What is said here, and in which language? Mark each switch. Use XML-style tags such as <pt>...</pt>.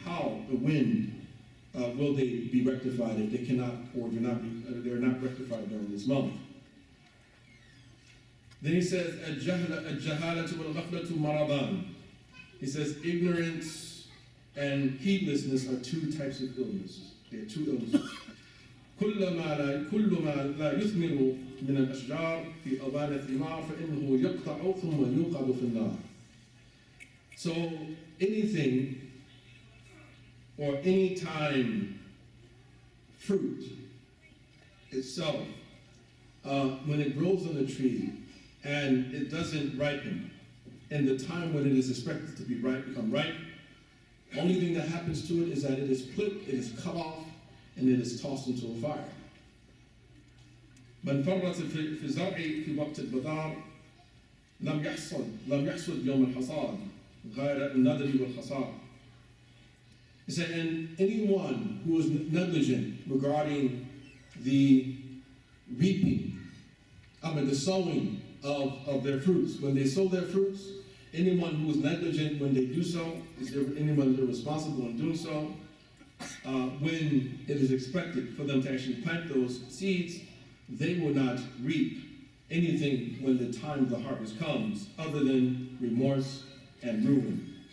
<en>How or when will they be rectified if they cannot or they're not rectified during this month? Then he says,</en> <ar>الجهالة والغفلة مرضان.</ar> <en>He says, ignorance and heedlessness are two types of illnesses. They are two illnesses.</en> <ar>كل ما لا يثمر من الأشجار في أوان الثمار فإنه يقطع ثم يوقد في النار.</ar> <en>So anything or any time fruit itself, when it grows on a tree and it doesn't ripen, and the time when it is expected to be become ripe, only thing that happens to it is that it is clipped, it is cut off, and it is tossed into a fire.</en> <ar>من فرط في الزرع في وقت البذار لم يحصد يوم الحصاد غير الندر والخسار.</ar> <en>He said, and anyone who is negligent regarding the reaping, the sowing of their fruits, when they sow their fruits, anyone who is negligent when they do so, is there anyone irresponsible in doing so, when it is expected for them to actually plant those seeds, they will not reap anything when the time of the harvest comes, other than remorse and ruin.</en>